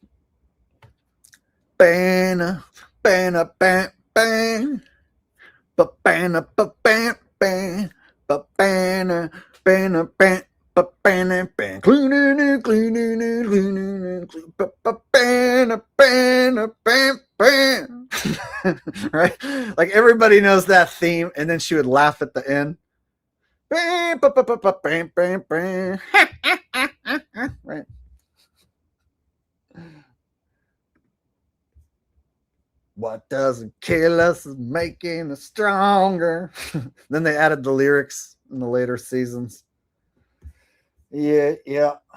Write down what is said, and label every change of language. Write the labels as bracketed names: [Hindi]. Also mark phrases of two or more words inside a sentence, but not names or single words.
[English] Bana, bana, ban, ban, ba bana, ba ban, ban, ba bana, bana, ban, ba bana, ban, cleaning, ba bana, bana, ban, ban. Right? Like everybody knows that theme, and then she would laugh at the end. Bam, ba, ba, ba, ba, bam, bam, bam. Right. What doesn't kill us is making us stronger. Then they added the lyrics in the later seasons. Yeah.